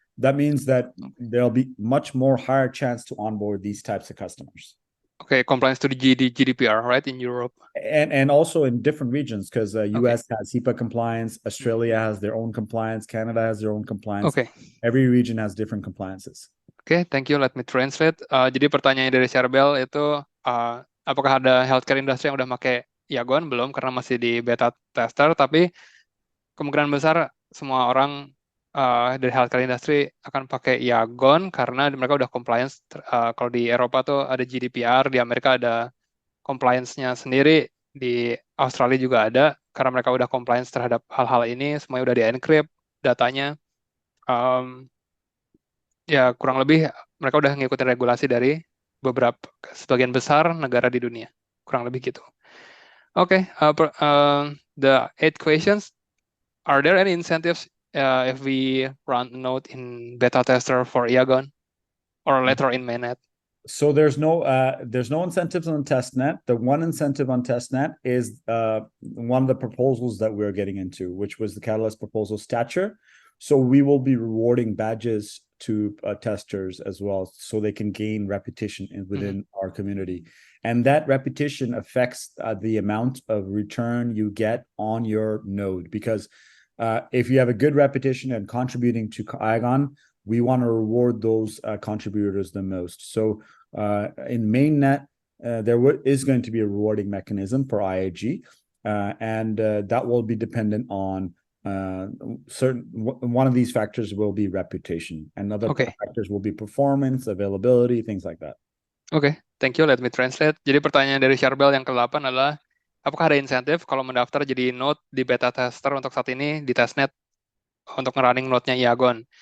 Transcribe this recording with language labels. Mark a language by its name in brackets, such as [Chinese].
[English] That means that there'll be much more higher chance to onboard these types of customers. Okay, compliance to the GDPR, right, in Europe. And also in different regions, because Okay. US has HIPAA compliance, Australia has their own compliance, Canada has their own compliance. Okay. Every region has different compliances. Okay, thank you. Let me translate. [Indonesian] Jadi pertanyaan dari Charbel itu, apakah ada healthcare industry yang udah pakai Yagon? Belum, karena masih di beta tester. Tapi kemungkinan besar semua orang dari healthcare industry akan pakai Yagon karena mereka udah compliance. Kalau di Eropa tuh ada GDPR, di Amerika ada compliance-nya sendiri, di Australia juga ada, karena mereka udah compliance terhadap hal-hal ini, semuanya udah di-encrypt datanya. Um, ya kurang lebih mereka udah ngikutin regulasi dari sebagian besar negara di dunia, kurang lebih gitu. [English] Okay, the 8 questions. Are there any incentives if we run a node in beta tester for Iagon or later in mainnet? So there's no incentives on testnet. The one incentive on testnet is one of the proposals that we're getting into, which was the Catalyst proposal stature. So we will be rewarding badges to testers as well, so they can gain repetition within our community, and that repetition affects the amount of return you get on your node. Because if you have a good repetition and contributing to Iagon, we want to reward those contributors the most. So in mainnet, there is going to be a rewarding mechanism for IAG, and that will be dependent on one of these factors will be reputation, and other factors will be performance, availability, things like that. Okay, thank you. Let me translate. [Indonesian] Jadi pertanyaan dari Charbel yang ke-8 adalah, apakah ada insentif kalau mendaftar jadi node di beta tester untuk saat ini di testnet untuk nge-running node-nya Iagon?